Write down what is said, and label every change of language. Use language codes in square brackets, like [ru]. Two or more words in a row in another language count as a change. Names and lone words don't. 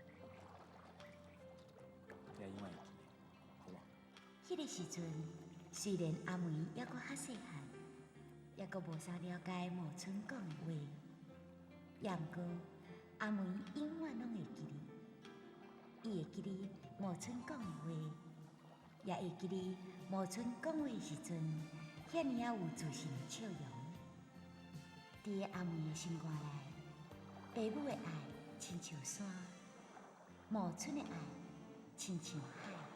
[nan] 你要永远会记得，好无？迄个时阵，虽然阿梅还阁较细汉，也阁无啥了解毛春讲的话，也毋过阿梅永远拢会记哩。伊会记哩毛春讲的话，也会记哩毛春讲话的时阵，遐尔啊有自信的笑容。伫阿梅的心肝内，爸母的爱亲像山，毛春的爱亲像海。